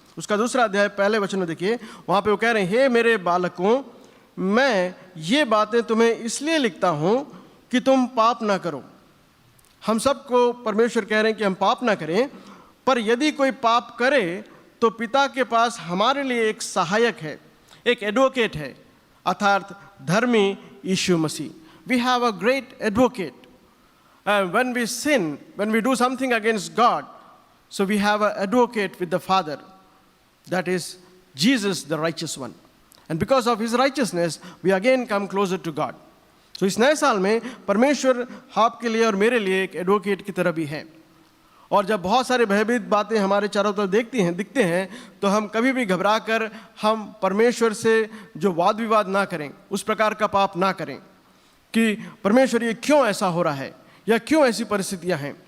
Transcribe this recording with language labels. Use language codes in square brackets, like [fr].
[hi] उसका 2 अध्याय पहले वचन में देखिए, वहाँ पे वो कह रहे हैं, हे मेरे बालकों, मैं ये बातें तुम्हें इसलिए लिखता हूँ कि तुम पाप ना करो। हम सबको परमेश्वर कह रहे हैं कि हम पाप ना करें, पर यदि कोई पाप करे तो पिता के पास हमारे लिए एक सहायक है, एक एडवोकेट है, अर्थात धर्मी यीशु मसीह। [en] We have a great advocate. When we sin, when we do something against God, so we have an advocate with the Father, that is Jesus, the righteous one. And because of his righteousness, we again come closer to God. [hi] So इस नए साल में परमेश्वर आपके लिए और मेरे लिए एक एडवोकेट की तरह भी है। और जब बहुत सारे भयभीत बातें हमारे चारों तरफ दिखते हैं तो हम कभी भी घबरा कर हम परमेश्वर से जो वाद विवाद ना करें, उस प्रकार का पाप ना करें कि परमेश्वर ये क्यों ऐसा हो रहा है या क्यों ऐसी परिस्थितियां हैं।